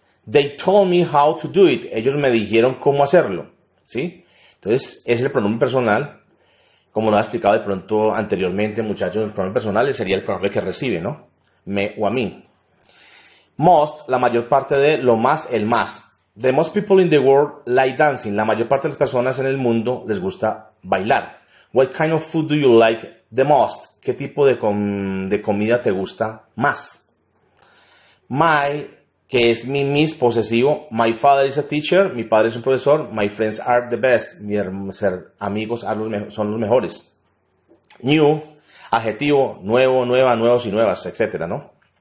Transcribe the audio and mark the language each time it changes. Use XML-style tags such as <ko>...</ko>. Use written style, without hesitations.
<en>They told me how to do it.</en> <es>Ellos me dijeron cómo hacerlo, ¿sí? Entonces, es el pronombre personal. Como lo he explicado de pronto anteriormente, muchachos, el pronombre personal sería el pronombre que recibe, ¿no? Me o a mí. Most, la mayor parte de, lo más, el más.</es> <en>The most people in the world like dancing.</en> <es>La mayor parte de las personas en el mundo les gusta bailar.</es> <en>What kind of food do you like the most?</en> <es>¿Qué tipo de comida te gusta más? My, que es mi mis posesivo.</es> <en>My father is a teacher.</en> <es>Mi padre es un profesor.</es> <en>My friends are the best.</en> <es>Mis amigos son los mejores. New, adjetivo, nuevo, nueva, nuevos y nuevas, etcétera, ¿no?</es>